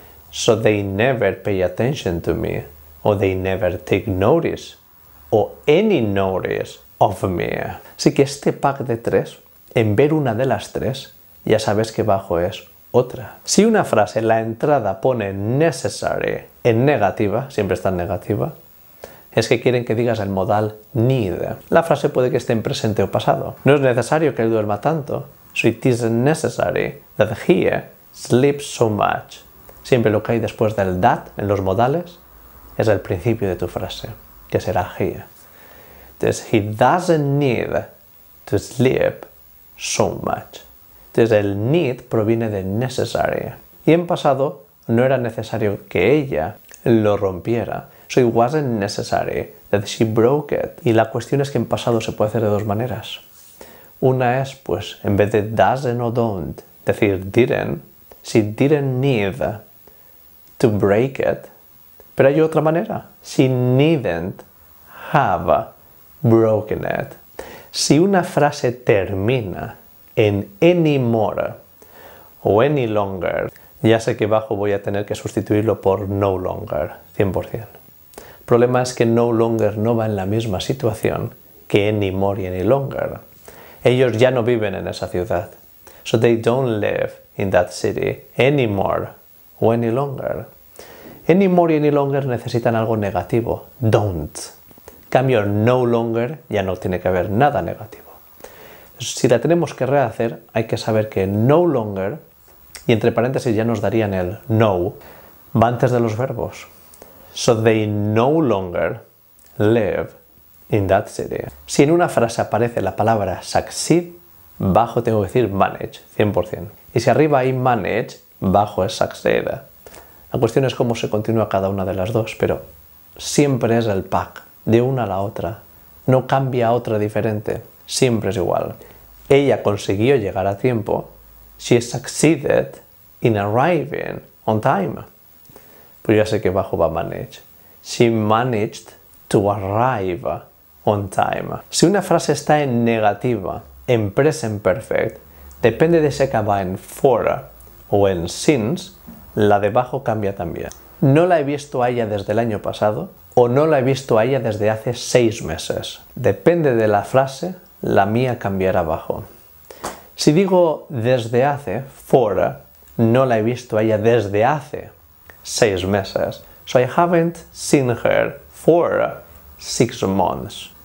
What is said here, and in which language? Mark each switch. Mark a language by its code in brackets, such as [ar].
[en] So they never pay attention to me, or they never take notice, or any notice of me. [es] Así que este pack de 3, en ver una de las 3, ya sabes que bajo es otra. Si una frase en la entrada pone necessary en negativa, siempre está en negativa, es que quieren que digas el modal need. La frase puede que esté en presente o pasado. No es necesario que él duerma tanto. [en] So it is necessary that he sleeps so much. [es] Siempre lo que hay después del that en los modales es el principio de tu frase, que será he. [en] Entonces, he doesn't need to sleep so much. [es] Entonces, el need proviene de necessary. Y en pasado no era necesario que ella lo rompiera. [en] So it wasn't necessary that she broke it. [es] Y la cuestión es que en pasado se puede hacer de dos maneras. Una es, pues, en vez de doesn't o don't, decir didn't, [en] she didn't need to break it. [es] Pero hay otra manera. [en] She needn't have broken it. [es] Si una frase termina en anymore o any longer, ya sé que bajo voy a tener que sustituirlo por no longer, 100%. El problema es que no longer no va en la misma situación que anymore y any longer. Ellos ya no viven en esa ciudad. [en] So they don't live in that city anymore o any longer. [es] Anymore y any longer necesitan algo negativo. Don't. Cambio no longer ya no tiene que haber nada negativo. Si la tenemos que rehacer, hay que saber que no longer, y entre paréntesis ya nos darían el no, va antes de los verbos. [en] So they no longer live in that city. [es] Si en una frase aparece la palabra succeed, bajo tengo que decir manage, 100%. Y si arriba hay manage, bajo es succeed. La cuestión es cómo se continúa cada una de las dos, pero siempre es el pack, de una a la otra. No cambia a otra diferente, siempre es igual. Ella consiguió llegar a tiempo. [en] She succeeded in arriving on time. [es] Pues ya sé que bajo va manage. [en] She managed to arrive on time. [es] Si una frase está en negativa, en present perfect, depende de si acaba en for o en since, la de abajo cambia también. No la he visto a ella desde el año pasado o no la he visto a ella desde hace 6 meses. Depende de la frase, la mía cambiará abajo. Si digo desde hace, for, no la he visto a ella desde hace 6 meses. [en] So I haven't seen her for 6 months.